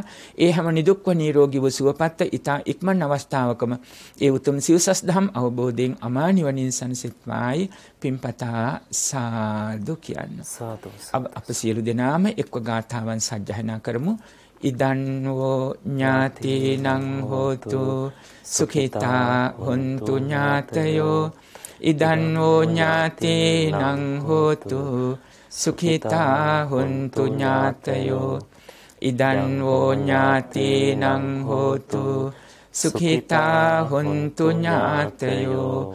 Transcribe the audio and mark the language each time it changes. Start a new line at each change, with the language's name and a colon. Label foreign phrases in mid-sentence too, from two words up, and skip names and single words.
Sinhala: ඒ හැම නිදුක්ව නිරෝගීව සුවපත් ඉතා ඉක්මන් අවස්ථාවකම ඒ උතුම් සිව්සස් දහම් අවබෝධයෙන් අමා නිවනින් සැනසෙත්වායි පින්පතා සාදු කියන්න. සාදු. අප සියලු දෙනාම එක්ව ගාථාවන් සජ්ජායනා කරමු.
Pali: ඉදන් වූ ඥාතිනං හෝතු සුඛිතා හොන්තු ඥාතයෝ ඉදන් වූ ඥාතිනං හෝතු සුඛිතා හොන්තු ඥාතයෝ ඉදන් වූ ඥාතිනං හෝතු සුඛිතා හොන්තු ඥාතයෝ